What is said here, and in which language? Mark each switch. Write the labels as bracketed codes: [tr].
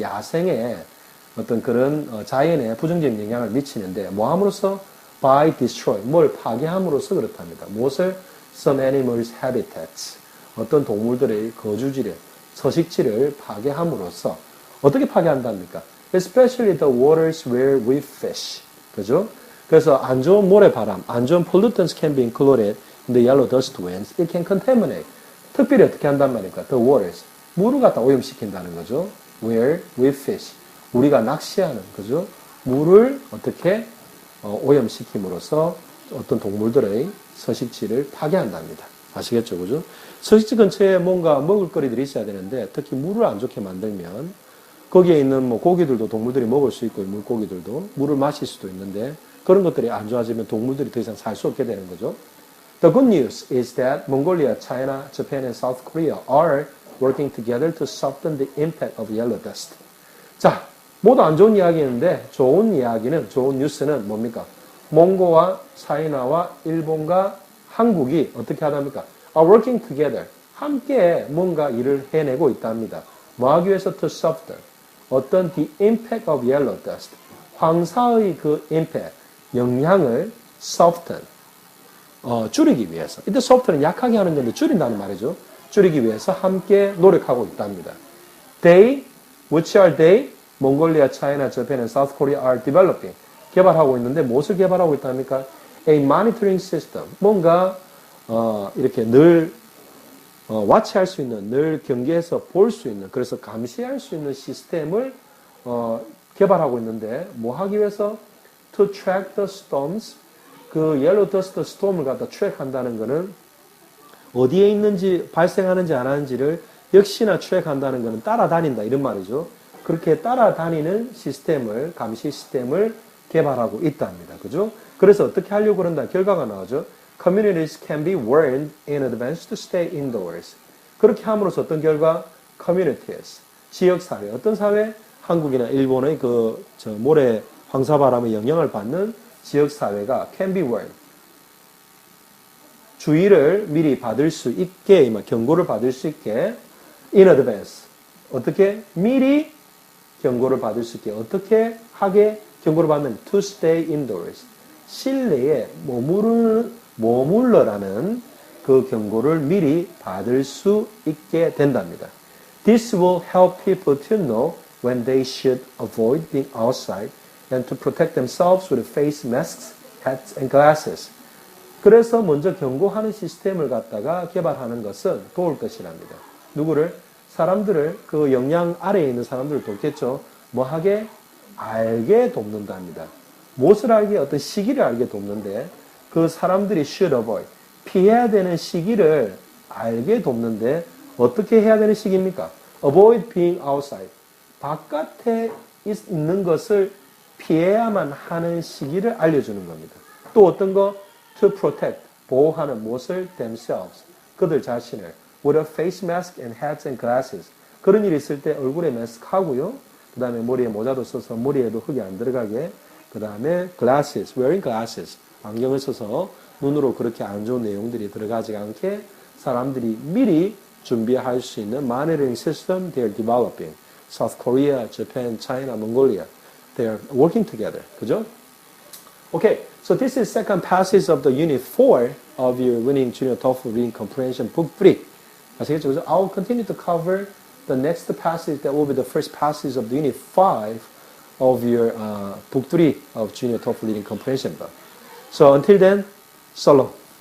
[ko] 야생에 어떤 그런 자연에 부정적인 영향을 미치는데 뭐 함으로써? [en] by destroy. [ko] 뭘 파괴함으로써 그렇답니다. [en] 무엇을? some animals' habitats. [ko] 어떤 동물들의 거주지를, 서식지를 파괴함으로써 어떻게 파괴한답니까? [en] especially the waters where we fish. [ko] 그죠? 그래서 안 좋은 모래바람, 안 좋은 [en] pollutants can be included in the yellow dust winds. It can contaminate. [ko] 특별히 어떻게 한단 말입니까? [en] The waters. [ko] 물을 갖다 오염시킨다는 거죠. [en] Where we fish. [ko] 우리가 낚시하는, 그죠? 물을 어떻게 오염시킴으로써 어떤 동물들의 서식지를 파괴한답니다. 아시겠죠? 그죠? 서식지 근처에 뭔가 먹을 거리들이 있어야 되는데 특히 물을 안 좋게 만들면 거기에 있는 뭐 고기들도 동물들이 먹을 수 있고 물고기들도 물을 마실 수도 있는데 그런 것들이 안 좋아지면 동물들이 더 이상 살 수 없게 되는 거죠. [en] The good news is that Mongolia, China, Japan, and South Korea are working together to soften the impact of yellow dust. [ko] 자, 모두 안 좋은 이야기인데 좋은 이야기는, 좋은 뉴스는 뭡니까? 몽고와 차이나와 일본과 한국이 어떻게 하답니까? [en] are working together. [ko] 함께 뭔가 일을 해내고 있답니다. 뭐 하기 위해서? [en] to soften. 어떤 the impact of yellow dust. [ko] 황사의 그 impact, 영향을 soften. 줄이기 위해서. 이때 soften은 약하게 하는 건데 줄인다는 말이죠. 줄이기 위해서 함께 노력하고 있답니다. [en] They, which are they? Mongolia, China, Japan, and South Korea are developing. [ko] 개발하고 있는데 무엇을 개발하고 있답니까? [en] A monitoring system. [ko] 뭔가 이렇게 늘 와치할 수 있는, 늘 경계해서 볼 수 있는, 그래서 감시할 수 있는 시스템을 개발하고 있는데, 뭐 하기 위해서? [en] To track the storms. [ko] 그 yellow dust storm을 갖다 트랙한다는 거는 어디에 있는지, 발생하는지 안 하는지를 역시나 트랙한다는 거는 따라다닌다, 이런 말이죠. 그렇게 따라다니는 시스템을, 감시 시스템을 개발하고 있답니다. 그죠? 그래서 어떻게 하려고 그런다? 결과가 나오죠. [en] Communities can be warned in advance to stay indoors. [ko] 그렇게 함으로써 어떤 결과? Communities, 지역사회, 어떤 사회? 한국이나 일본의 모래 황사바람의 영향을 받는 지역사회가 can be warned. 주의를 미리 받을 수 있게, 경고를 받을 수 있게 [en] in advance. [ko] 어떻게? 미리 경고를 받을 수 있게. 어떻게 하게 경고를 받는? [en] To stay indoors. [ko] 실내에 머물러라는 그 경고를 미리 받을 수 있게 된답니다. [en] This will help people to know when they should avoid being outside and to protect themselves with face masks, hats and glasses. [ko] 그래서 먼저 경고하는 시스템을 갖다가 개발하는 것은 도울 것이랍니다. 누구를? 사람들을, 그 역량 아래에 있는 사람들을 돕겠죠. 뭐 하게? 알게 돕는답니다. 무엇을 알게? 어떤 시기를 알게 돕는데, 그 사람들이 [en] should avoid, [ko] 피해야 되는 시기를 알게 돕는데, 어떻게 해야 되는 시기입니까? [en] Avoid being outside. [ko] 바깥에 있는 것을 피해야만 하는 시기를 알려주는 겁니다. 또 어떤 거? [en] To protect, [ko] 보호하는 무엇을? Themselves, 그들 자신을. [en] With a face mask and hats and glasses. [ko] 그런 일이 있을 때 얼굴에 마스크 하고요. 그 다음에 머리에 모자도 써서 머리에도 흙이 안 들어가게. 그 다음에 [en] glasses, wearing glasses. [ko] 안경을 써서 눈으로 그렇게 안 좋은 내용들이 들어가지 않게 사람들이 미리 준비할 수 있는 [en] monitoring system they are developing. South Korea, Japan, China, Mongolia. They are working together. [ko] 그죠? [en] Okay, so this is second passage of the Unit 4 of your Winning Junior TOEFL Reading Comprehension Book 3. [ko] 아시겠죠? [en] 그래서 I'll continue to cover the next passage that will be the first passage of the Unit 5 of your Book 3 of Junior TOEFL Reading Comprehension book. So until then, so long.